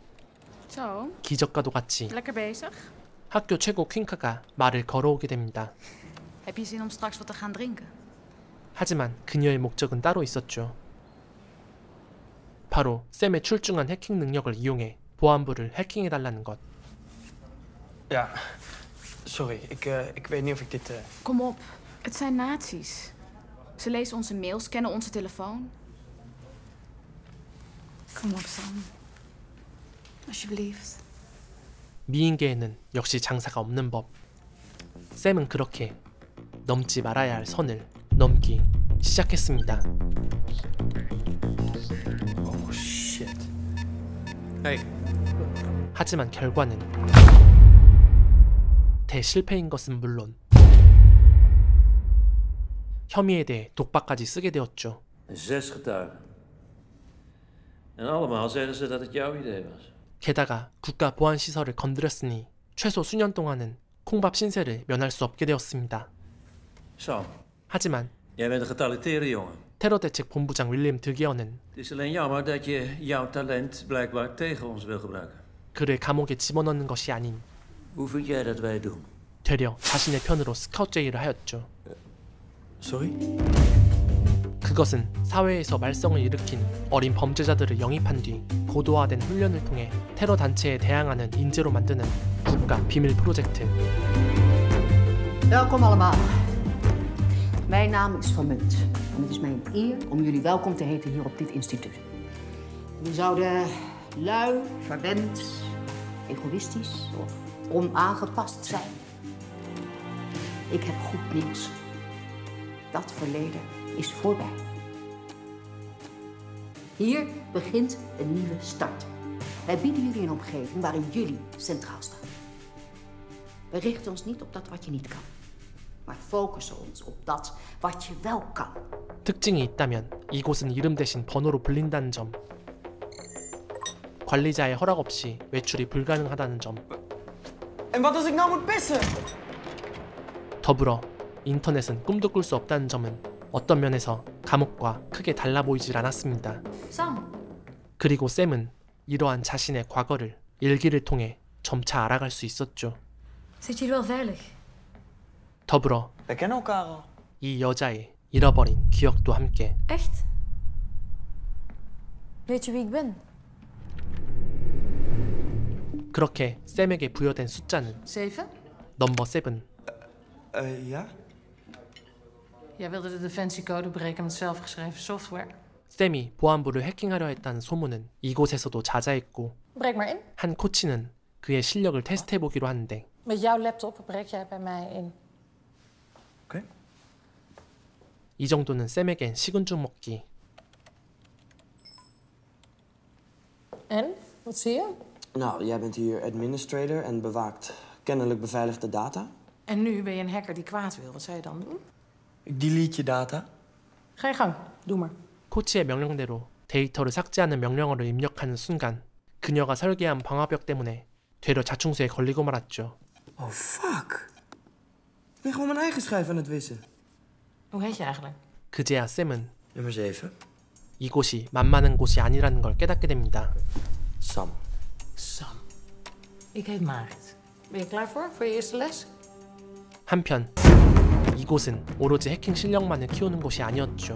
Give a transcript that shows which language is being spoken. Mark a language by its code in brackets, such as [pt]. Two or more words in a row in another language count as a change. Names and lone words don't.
[nl] Zo, [ko] 기적과도 같이 [nl] lekker bezig. [ko] 학교 최고 퀸카가 말을 걸어오게 됩니다. [nl] Heb je zin om straks wat te gaan drinken? [ko] 하지만 그녀의 목적은 따로 있었죠. 바로 샘의 출중한 해킹 능력을 이용해 보안부를 해킹해달라는 것. [nl] Ja, sorry. Ik weet niet of ik dit... Kom op, het zijn nazi's. Ze lezen onze mails, kennen onze telefoon. Kom op, Sam. Alsjeblieft. [ko] 미인계에는 역시 장사가 없는 법. 샘은 그렇게 넘지 말아야 할 선을 넘기 시작했습니다. [en] Oh, shit. [nl] Hey. [ko] 하지만 결과는 대실패인 것은 물론 혐의에 대해 독박까지 쓰게 되었죠. [nl] 6 getuigen. En allemaal zeggen ze dat het jouw idee was. [ko] 게다가 국가 보안 시설을 건드렸으니 최소 수년 동안은 콩밥 신세를 면할 수 없게 되었습니다. [nl] Sam, [ko] 하지만 [nl] jij bent een getalenteerde jongen. [ko] 테러 대책 본부장 윌리엄 드기어는 [nl] Het is alleen jammer dat je jouw talent blijkbaar tegen ons wil gebruiken. [ko] 그를 감옥에 집어넣는 것이 아닌 [nl] Hoe vind jij dat wij het doen? [ko] 되려 자신의 편으로 스카우트 제의를 하였죠. [nl] Sorry? [ko] 그것은 사회에서 말썽을 일으킨 어린 범죄자들을 영입한 뒤 고도화된 훈련을 통해 테러 단체에 대항하는 인재로 만드는 국가 비밀 프로젝트. [nl] Welkom allemaal. Mijn naam is Van Munt en het is mij een eer om jullie welkom te heten hier op dit instituut. Jullie zouden lui, verwend, egoïstisch of onaangepast zijn. Ik heb goed nieuws. Dat verleden is voorbij. Hier begint een nieuwe start. Wij bieden jullie een omgeving waarin jullie centraal staan. We richten ons niet op dat wat je niet kan, maar focussen ons op dat wat je wel kan. [ko] 특징이 있다면 이곳은 이름 대신 번호로 불린다는 점, 관리자의 허락 없이 외출이 불가능하다는 점, [nl] En wat als ik nou moet pissen? [ko] 더불어 인터넷은 꿈도 꿀 수 없다는 점은 어떤 면에서 감옥과 크게 달라 보이질 않았습니다. [nl] Sam, [ko] 그리고 샘은 이러한 자신의 과거를 일기를 통해 점차 알아갈 수 있었죠. [nl] zit je hier wel veilig? [ko] 더불어 [nl] We kennen elkaar al. [ko] 이 여자의 잃어버린 기억도 함께. [nl] Echt? Weet je wie ik ben? [ko] 그렇게 샘에게 부여된 숫자는 [nl] 7? [ko] 넘버 7. [nl] Ja? Jij wilde de defensiecode breken met zelfgeschreven software. [ko] 샘이 보안부를 해킹하려 했다는 소문은 이곳에서도 자자했고 [nl] Breek maar in. [ko] 한 코치는 그의 실력을 테스트해보기로 하는데 [nl] Met jouw laptop breek jij bij mij in. Oké. [ko] 이 정도는 샘에겐 식은 죽 먹기. [nl] En? Wat zie je? Nou, jij bent hier administrator en bewaakt kennelijk beveiligde data. En nu ben je een hacker die kwaad wil. Wat zou je dan doen? Ik delete je data. Ga je gang. Doe maar. [ko] 코치의 명령대로 데이터를 삭제하는 명령어를 입력하는 순간 그녀가 설계한 방화벽 때문에 되려 자충수에 걸리고 말았죠. [en] Oh, fuck. [nl] Ik ben gewoon mijn eigen schijf aan het wissen. Hoe heet je eigenlijk? [ko] 그제야 샘은 [nl] Nummer 7. [ko] 이곳이 만만한 곳이 아니라는 걸 깨닫게 됩니다. [nl] Sam. Sam. Ik heet Marit. Ben je klaar voor je eerste les? [ko] 한편 이곳은 오로지 해킹 실력만을 키우는 곳이 아니었죠.